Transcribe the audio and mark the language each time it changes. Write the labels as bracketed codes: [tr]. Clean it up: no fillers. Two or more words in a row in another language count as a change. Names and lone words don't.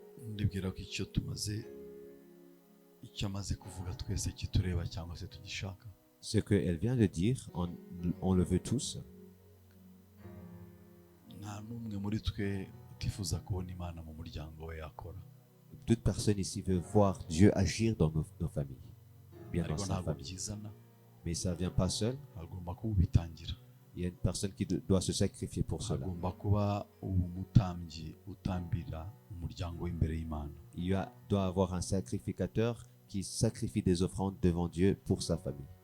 [rw] ndibwira ko icyo amaze kuvuga twese kitureba cyangwa se tugishaka. [fr] Ce qu'elle vient de dire, on le veut tous. [rw] Nta n'umwe muri twe utifuza kubona Imana mu muryango we yakora. [fr] Toute personne ici veut voir Dieu agir dans nos familles, bien dans sa famille. Mais ça ne vient pas seul. Il y a une personne qui doit se sacrifier pour cela. Il doit avoir un sacrificateur qui sacrifie des offrandes devant Dieu pour sa famille.